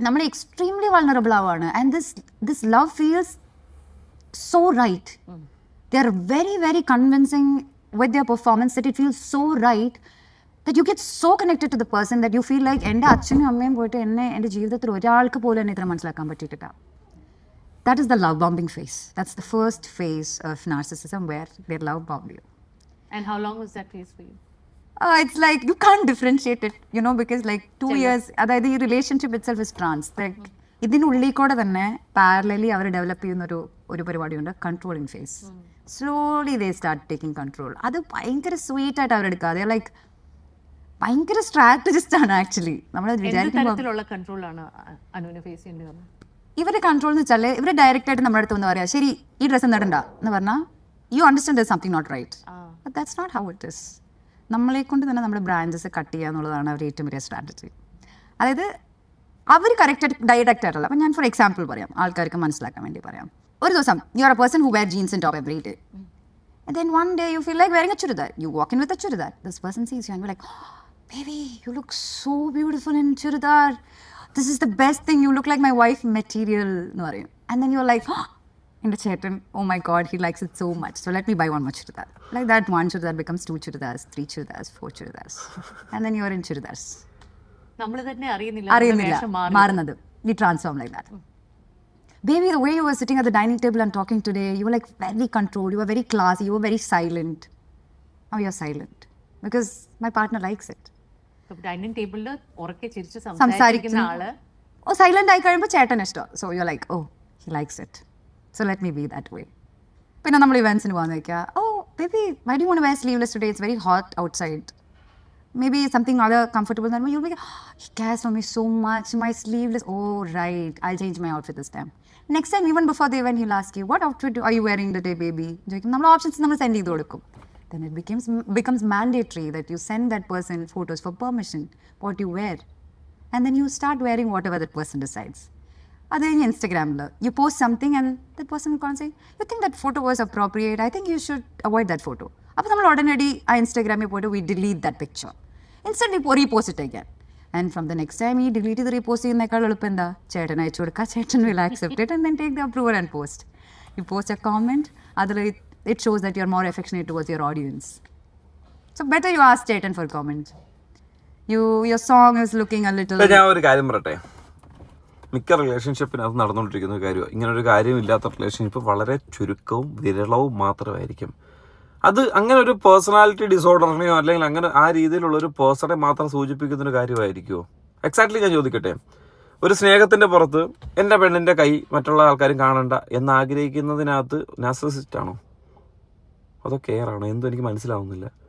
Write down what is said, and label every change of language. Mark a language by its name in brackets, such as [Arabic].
[Malayalam] നമ്മൾ [English] extremely vulnerable [Malayalam] ആവുകയാണ്. [English] And this love feels so right. They are very very convincing with their performance that it feels so right that you get so connected to the person that you feel like [Malayalam] എൻ്റെ അച്ഛനും അമ്മയും പോയിട്ട് എന്നെ എൻ്റെ ജീവിതത്തിൽ ഒരാൾക്ക് പോലും എന്നെ ഇത്ര മനസ്സിലാക്കാൻ പറ്റിയിട്ടില്ല. [English] That is the love bombing phase. That's the first phase of narcissism where they love bomb you. And how long was that phase for you? It's like you can't differentiate it, you know, because like 2 years, [Malayalam] അതായത് ഈ [English] Relationship itself is trance. [Malayalam] Like ഇതിനുള്ളിൽ കൂടെ തന്നെ parallelly അവർ develop ചെയ്യുന്ന ഒരു പരിപാടിയുണ്ട്, controlling face. [English] Slowly they start taking control. [Malayalam] അത് ഭയങ്കര സ്വീറ്റ് ആയിട്ട് അവരെടുക്കാതെ ലൈക്ക് ഭയങ്കര സ്ട്രാറ്റജിസ്റ്റ് ആണ് ആക്ച്വലി. നമ്മൾ തരത്തിലുള്ള കൺട്രോളാണ് അനുവിനെ ഫേസ് ചെയ്യേണ്ടി വന്നത്? ഇവരുടെ കൺട്രോൾ എന്ന് വെച്ചാൽ ഇവർ ഡയറക്റ്റ് ആയിട്ട് നമ്മുടെ അടുത്ത് വന്ന് പറയാം, ശരി ഈ ഡ്രസ്സ് നടണ്ട എന്ന് പറഞ്ഞാൽ [English] You understand something not right. But that's not how it is. [Malayalam] നമ്മളെ കൊണ്ട് തന്നെ നമ്മുടെ ബ്രാഞ്ചസ് കട്ട് ചെയ്യുക എന്നുള്ളതാണ് അവർ ഏറ്റവും വലിയ സ്ട്രാറ്റജി. അതായത് അവർ കറക്റ്റ് ഡയറക്റ്റ് ആയിട്ടല്ല. അപ്പം ഞാൻ ഫോർ എക്സാമ്പിൾ പറയാം, ആൾക്കാർക്ക് മനസ്സിലാക്കാൻ വേണ്ടി പറയാം. ഒരു ദിവസം [English] You are a person who wear jeans and top every day. And then one day you feel like wearing a churidar. You walk in with a churidar. This person sees you and you're like, oh, baby, you look so beautiful in churidar. This is the best thing. You look like my wife material. And then you're like, oh, in the chetan, oh my God, he likes it so much. So let me buy one more churidar. Like that one churidar becomes 2 churidars, 3 churidars, 4 churidars. And then you're in churidars. [Malayalam] നമ്മൾ തന്നെ അറിയുന്നില്ല മാറുന്നത്. [English] We transform like that. Baby, the way you were sitting at the dining table and talking today, you were like very controlled, you were very classy, you were very silent. Now you're silent because my partner likes it. [Malayalam] Dining ടേബിളിൽ ഉറക്കെ ചിരിച്ച് സംസാരിക്കുന്ന ആള് silent ആയി കഴിയുമ്പോൾ ചേട്ടൻ ഇഷ്ടം. [English] So you like, oh he likes it, so let me be that way. [Malayalam] പിന്നെ നമ്മൾ ഇവന്റ്സിന് പോകാൻ വയ്ക്കുക, [English] Oh baby why do you want to wear sleeveless today, it's very hot outside. Maybe something other comfortable than you'll be like, oh, he cares for me so much, my sleeveless, oh right, I'll change my outfit this time. Next time, even before the event, he'll ask you, what outfit are you wearing today, baby? [Malayalam] നമ്മൾ options നമ്മൾ send ചെയ്ത് കൊടുക്കും. [English] Then it becomes mandatory that you send that person photos for permission, what you wear. And then you start wearing whatever that person decides. [Malayalam] അത് കഴിഞ്ഞ് ഇൻസ്റ്റഗ്രാമിൽ [English] you post something and that person will come and say, you think that photo was appropriate, I think you should avoid that photo. [Malayalam] അപ്പോൾ നമ്മൾ ഉടനടി ആ ഇൻസ്റ്റാഗ്രാമിൽ പോയിട്ട് [English] we delete that picture. Instantly repost it again. And from the next time, he deleted the repost [Malayalam] ചെയ്യുന്നേക്കാൾ എളുപ്പം എന്താ, [English] ചേട്ടൻ [Malayalam] അയച്ചു കൊടുക്കുക, [English] ചേട്ടൻ will accept it and then take the approval and post. You post a comment, [Malayalam] അതിൽ [English] it shows that you're more affectionate towards your audience. So better you ask ചേട്ടൻ for comment. Your song is looking a little... [Malayalam] ഞാൻ ഒരു കാര്യം പറയട്ടെ, മിക്ക റിലേഷൻഷിപ്പിനകത്ത് നടന്നുകൊണ്ടിരിക്കുന്ന ഒരു കാര്യമാണ്, ഇങ്ങനൊരു കാര്യമില്ലാത്ത റിലേഷൻഷിപ്പ് വളരെ ചുരുക്കവും വിരളവും മാത്രമായിരിക്കും. അത് അങ്ങനെ ഒരു പേഴ്സണാലിറ്റി ഡിസോർഡറിനെയോ അല്ലെങ്കിൽ അങ്ങനെ ആ രീതിയിലുള്ള ഒരു പേഴ്സണെ മാത്രം സൂചിപ്പിക്കുന്നൊരു കാര്യമായിരിക്കുമോ? എക്സാക്ട്ലി ഞാൻ ചോദിക്കട്ടെ, ഒരു സ്നേഹത്തിൻ്റെ പുറത്ത് എൻ്റെ പെണ്ണിൻ്റെ കൈ മറ്റുള്ള ആൾക്കാരും കാണണ്ട എന്നാഗ്രഹിക്കുന്നതിനകത്ത് നാർസിസിസ്റ്റ് ആണോ അതോ കെയർ ആണോ? എന്തോ എനിക്ക് മനസ്സിലാവുന്നില്ല.